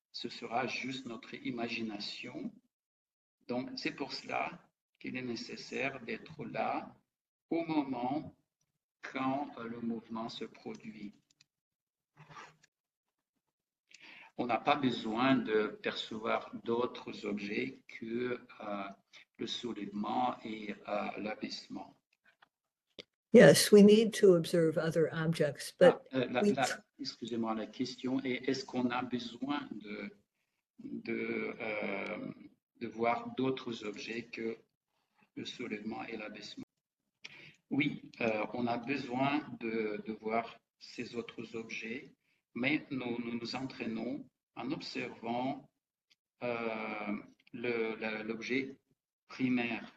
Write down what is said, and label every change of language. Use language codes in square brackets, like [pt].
[fr] Ce sera juste notre imagination. Donc, c'est pour cela qu'il est nécessaire d'être là au moment quand le mouvement se produit. On n'a pas besoin de percevoir d'autres objets que le soulèvement et l'abaissement. [en] Yes, we need to observe other objects, but [fr] excusez-moi, la question est, est-ce qu'on a besoin de voir d'autres objets que le soulèvement et l'abaissement? Oui, on a besoin de voir ces autres objets, mais nous nous entraînons en observant l'objet primaire.